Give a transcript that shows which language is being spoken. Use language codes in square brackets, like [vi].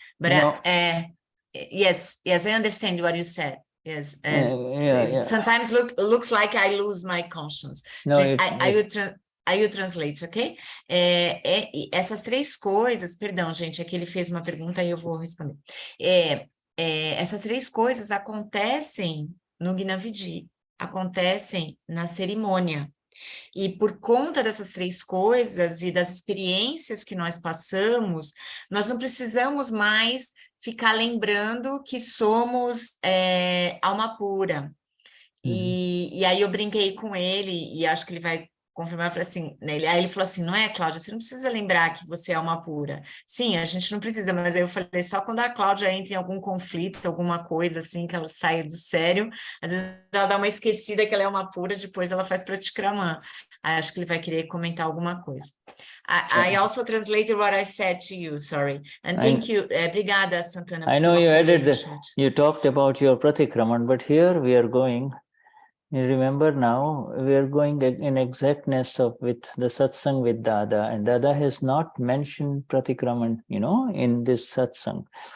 [en] But yes, I understand what you said. Yes, sometimes looks like I lose my conscience. No, I will translate, ok? [pt] Essas três coisas, perdão, gente, é que ele fez uma pergunta e eu vou responder. Essas três coisas acontecem no Gnanvidhi, acontecem na cerimônia. E por conta dessas três coisas e das experiências que nós passamos, nós não precisamos mais ficar lembrando que somos alma pura. E aí eu brinquei com ele, e acho que ele vai confirmar, eu falei assim, aí ele falou assim, não é, Cláudia, você não precisa lembrar que você é alma pura. Sim, a gente não precisa, mas aí eu falei, só quando a Cláudia entra em algum conflito, alguma coisa assim, que ela sai do sério, às vezes ela dá uma esquecida que ela é alma pura, depois ela faz pratikraman. Aí acho que ele vai querer comentar alguma coisa. [en] I also translated what I said to you, sorry. And thank you. [pt] Obrigada, [en] Santana. I know you talked about your pratikraman, but here we are going. You remember now, we are going in exactness with the satsang with Dada, and Dada has not mentioned pratikraman, in this satsang.